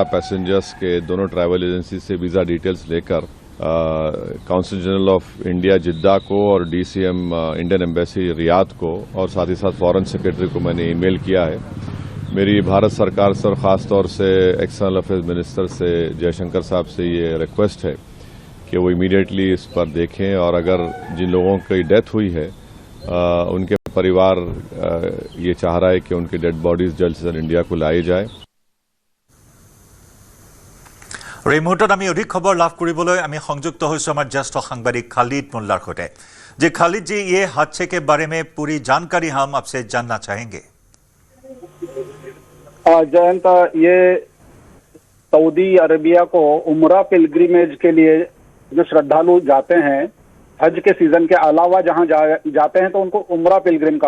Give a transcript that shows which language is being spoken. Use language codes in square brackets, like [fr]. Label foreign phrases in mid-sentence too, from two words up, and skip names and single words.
[hi] पैसेंजर्स के दोनों [en] travel agency [hi] से [en] visa details [hi] लेकर काउंसिल जनरल ऑफ इंडिया जिद्दा को और DCM इंडियन एम्बेसी रियाद को और साथ ही साथ [en] foreign secretary [hi] को मैंने ईमेल किया है मेरी भारत सरकार से और ख़ास तौर से [en] external affairs minister [hi] से जयशंकर साहब से ये रिक्वेस्ट है कि वो इमीडिएटली इस पर देखें और अगर जिन लोगों की डेथ हुई है उनके परिवार ये चाह रहा है कि उनकी [en] dead bodies [hi] जल्द से जल्द इंडिया को लाई जाए [as] और এই মুহূৰ্তত আমি অধিক খবৰ লাভ কৰিবলৈ আমি সংযুক্ত হৈছো আমাৰ জ্যেষ্ঠ সাংবাদিক খালিদ মোল্লাৰ সৈতে যে খালিদ [hi] जी ये हादसे के बारे में पूरी जानकारी हम आपसे जानना चाहेंगे जयंत ये सऊदी अरेबिया को उम्रा पिलग्रिमेज के लिए जो श्रद्धालु जाते हैं हज के सीजन के अलावा जहां जाते हैं तो उनको उम्रा पिलग्रिम कहा